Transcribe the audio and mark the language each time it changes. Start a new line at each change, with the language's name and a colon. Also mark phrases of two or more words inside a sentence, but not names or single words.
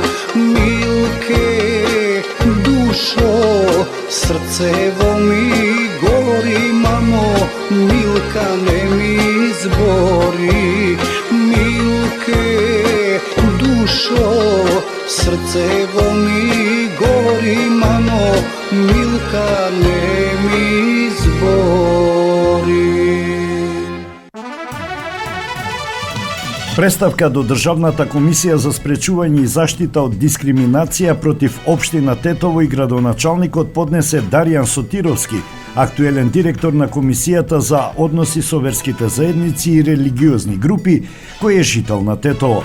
Macedonian: Milke, dušo, srcevo mi gori, mamo, Milka ne mi izbori. Milke, dušo, srcevo mi gori, mamo, Milka ne mi izbori. Преставка до Државната комисија за спречување и заштита од дискриминација против општина Тетово и градоначалникот поднесе Даријан Сотировски, актуелен директор на Комисијата за односи со верските заедници и религиозни групи, кој е жител на Тетово.